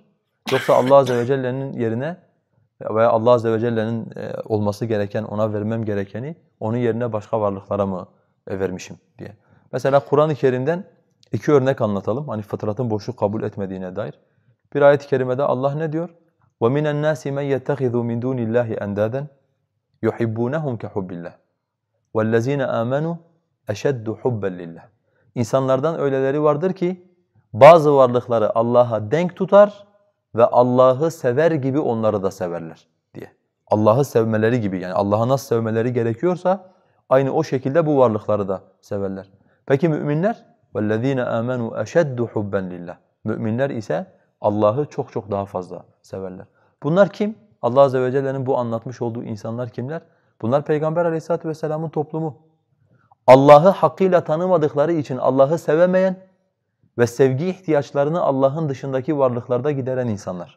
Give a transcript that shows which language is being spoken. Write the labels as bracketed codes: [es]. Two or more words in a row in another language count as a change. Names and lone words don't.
[tr] Yoksa Allah Azze ve Celle'nin yerine veya Allah Azze ve Celle'nin olması gereken, ona vermem gerekeni onun yerine başka varlıklara mı vermişim diye. Mesela Kur'an-ı Kerim'den iki örnek anlatalım. Hani fıtratın boşluk kabul etmediğine dair. Bir ayet-i kerimede Allah ne diyor? [ar] وَمِنَ النَّاسِ مَنْ يَتَّخِذُ مِنْ دُونِ اللّٰهِ أَنْدَادًا يُحِبُّونَهُمْ كَحُبِّ اللّٰهِ وَالَّذ۪ينَ آمَنُوا اَشَدُّ حُبًّا لِلّٰهِ [tr] İnsanlardan öyleleri vardır ki bazı varlıkları Allah'a denk tutar ve Allah'ı sever gibi onları da severler diye. Allah'ı sevmeleri gibi, yani Allah'ı nasıl sevmeleri gerekiyorsa aynı o şekilde bu varlıkları da severler. Peki müminler? [ar] وَالَّذ۪ينَ آمَنُوا اَشَدُّ حُبًّا لِلّٰهِ [tr] Müminler ise Allah'ı çok çok daha fazla severler. Bunlar kim? Allah Azze ve Celle'nin bu anlatmış olduğu insanlar kimler? Bunlar Peygamber Aleyhisselatü Vesselam'ın toplumu. Allah'ı hakkıyla tanımadıkları için Allah'ı sevemeyen ve sevgi ihtiyaçlarını Allah'ın dışındaki varlıklarda gideren insanlar.